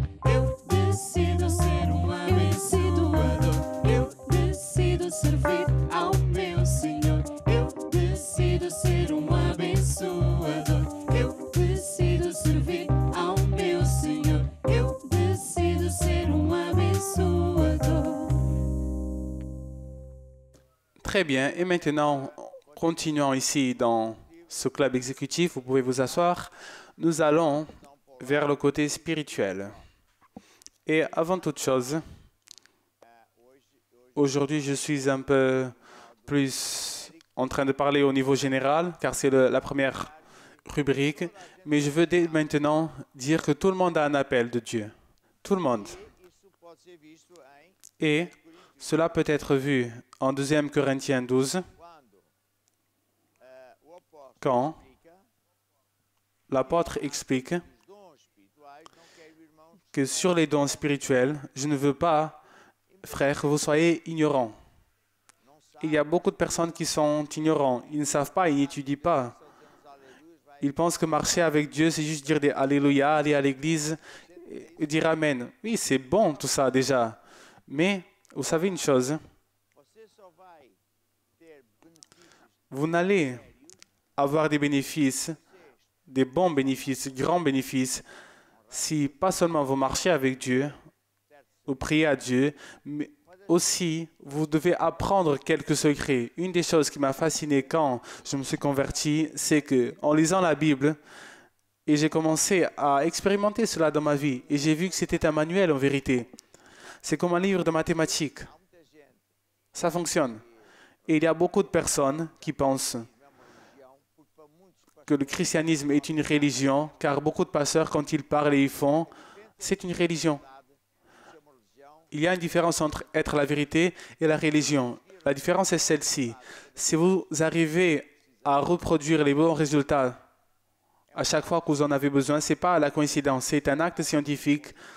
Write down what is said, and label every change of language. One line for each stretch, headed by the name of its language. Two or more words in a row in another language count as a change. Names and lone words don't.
Portuguese: Eu decido ser abençoador. Eu decido servir ao meu Senhor. Eu decido ser abençoador. Eu decido servir ao meu Senhor. Eu decido ser abençoador.
French: Très bien. Et maintenant, continuons ici dans ce club exécutif. Vous pouvez vous asseoir. Nous allons vers le côté spirituel. Et avant toute chose, aujourd'hui, je suis un peu plus en train de parler au niveau général, car c'est la première rubrique. Mais je veux dès maintenant dire que tout le monde a un appel de Dieu. Tout le monde.
Portuguese: isso pode ser visto em
French: Et cela peut être vu en 2 Corinthiens 12,
Portuguese: quando o apóstolo
French: quand
Portuguese: explica
French: l'apôtre explique
Portuguese: os dons espirituais, não quero, irmãos,
French: que sur les dons spirituels, je ne veux pas, frères, que vous soyez ignorants.
Portuguese: não
French: Il y a beaucoup de personnes qui sont ignorants. Ils ne savent pas, ils n'étudient pas.
Portuguese: só dizemos aleluia, vai
French: Ils pensent que marcher avec Dieu, c'est juste dire des Alléluia, aller à l'église et dire Amen. Oui, c'est bon tout ça déjà. Mais vous savez une chose,
Portuguese: você só vai ter benefícios
French: vous n'allez avoir des bénéfices, des bons bénéfices, grands bénéfices, si pas seulement vous marchez avec Dieu, vous priez à Dieu, mais aussi vous devez apprendre quelques secrets. Une des choses qui m'a fasciné quand je me suis converti, c'est que en lisant la Bible, et j'ai commencé à expérimenter cela dans ma vie, et j'ai vu que c'était un manuel en vérité. C'est comme un livre de mathématiques.
Portuguese: há muita gente
French: Ça fonctionne. Et il y a beaucoup de personnes qui pensent
Portuguese: que é uma religião, porque para muitos
French: que le christianisme est une religion, car beaucoup de pasteurs, quand ils parlent et ils font, c'est une religion. Il y a une différence entre être la vérité et la religion. La différence est celle-ci. Si vous arrivez à reproduire les bons résultats à chaque fois que vous en avez besoin, ce n'est pas la coïncidence, c'est un acte scientifique.